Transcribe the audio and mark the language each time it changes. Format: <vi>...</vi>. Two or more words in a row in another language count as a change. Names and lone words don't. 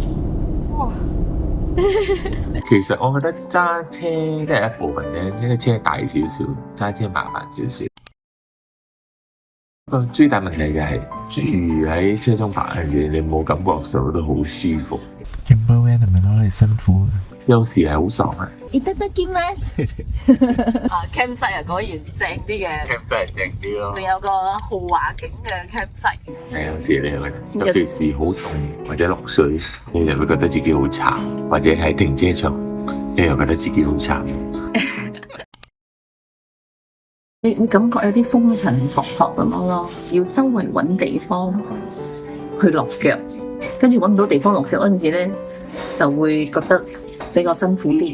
<yue>其實我覺得揸車都係一部分啫，呢個車大少少，揸車麻煩少少。個最大問題就係住喺車中泊嘅嘢，你冇感覺到都好舒服。 Camper van 係咪攞嚟辛苦？有時係好爽啊！いただきます。campsite 啊，果然正啲嘅。 campsite 正啲咯。仲有個豪華景嘅 campsite。係有時你會覺得，尤其是好凍或者落水，你就會覺得自己好慘，或者喺停車場，你又覺得自己好慘。你會感覺有啲風塵僕僕咁樣咯，要周圍揾地方去落腳，跟住揾唔到地方落腳嗰陣時咧，就會覺得比較辛苦啲。</yue>